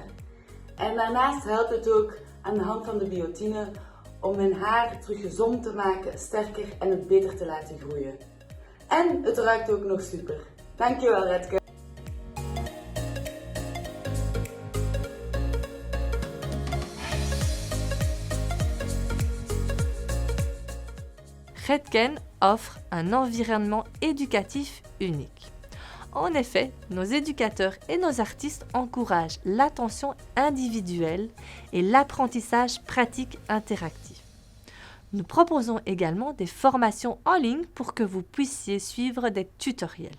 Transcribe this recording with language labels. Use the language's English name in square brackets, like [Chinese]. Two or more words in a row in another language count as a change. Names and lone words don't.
[Dutch] En daarnaast helpt het ook aan de hand van de biotine om mijn haar terug gezond te maken, sterker en het beter te laten groeien. En het ruikt ook nog super. Dankjewel Redken. [French] Redken offre un environnement éducatif unique. En effet, nos éducateurs et nos artistes encouragent l'attention individuelle et l'apprentissage pratique interactif. Nous proposons également des formations en ligne pour que vous puissiez suivre des tutoriels.